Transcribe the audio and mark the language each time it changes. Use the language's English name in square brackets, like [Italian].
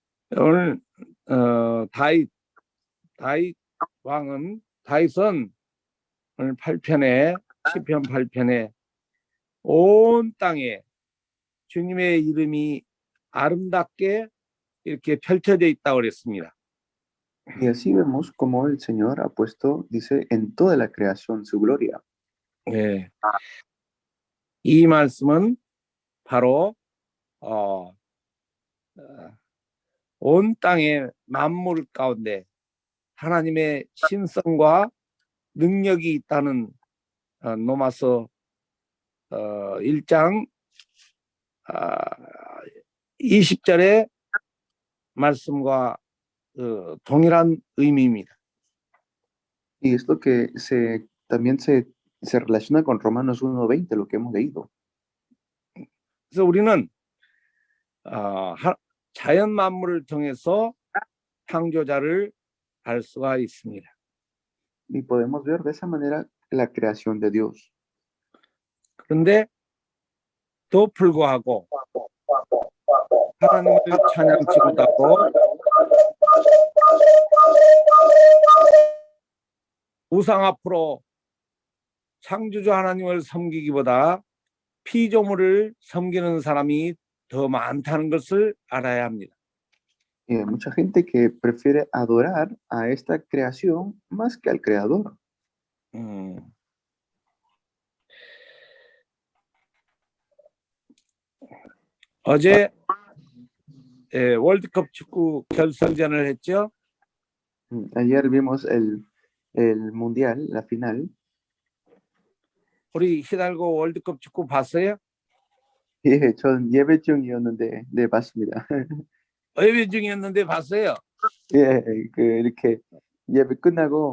[Korean] 오늘 다윗 왕은 다윗은 오늘 8편에 시편 8편에 온 땅에 주님의 이름이 아름답게 이렇게 펼쳐져 있다고 그랬습니다. [Spanish] Y así vemos como el Señor ha puesto, dice, en toda la creación su gloria. [Korean] 예. 이 말씀은 바로 온 땅의 만물 가운데 하나님의 신성과 능력이 있다는 로마서 1장 20절의 말씀과 동일한 의미입니다. [Spanish] Y esto que se también se relaciona con Romanos 1:20, lo que hemos leído. [Korean] 그래서 우리는 자연 만물을 통해서 창조자를 알 수가 있습니다. [Spanish] Y podemos ver de esa manera la creación de Dios. [Korean] 그런데 또 불구하고 하나님을 찬양치고다고 우상 앞으로 창조주 하나님을 섬기기보다 피조물을 섬기는 사람이 더 많다는 것을 알아야 합니다. [Spanish] Y hay mucha gente que prefiere adorar a esta creación más que al creador. [Korean] 어제 월드컵 축구 결승전을 했죠. [Spanish] Ayer vimos el mundial, la final. [Korean] 우리 히달고 월드컵 축구 봤어요? 예, 전 예배 중이었는데 네, 봤습니다. 예배 중이었는데 봤어요. 예, 그 이렇게 예배 끝나고